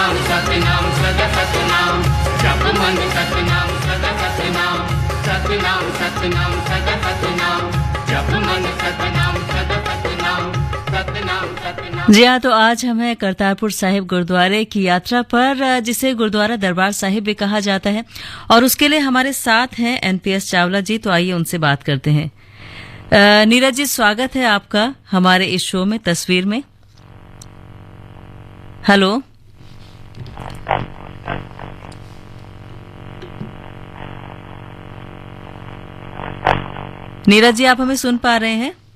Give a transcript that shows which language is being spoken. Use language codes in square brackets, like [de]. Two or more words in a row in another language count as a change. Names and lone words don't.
[hi] सतनाम सदा सतनाम जप मन सतनाम सदा सतनाम सतनाम सतनाम सदा सतनाम जप मन सतनाम सदा सतनाम सतनाम सतनाम। जी हाँ, तो आज हम हैं करतारपुर साहिब गुरुद्वारे की यात्रा पर, जिसे गुरुद्वारा दरबार साहिब भी कहा जाता है, और उसके लिए हमारे साथ हैं एनपीएस चावला जी। तो आइए उनसे बात करते हैं। नीरज जी, स्वागत है आपका हमारे इस शो में तस्वीर में। हेलो, नीरज जी, आप हमें सुन पा रहे हैं?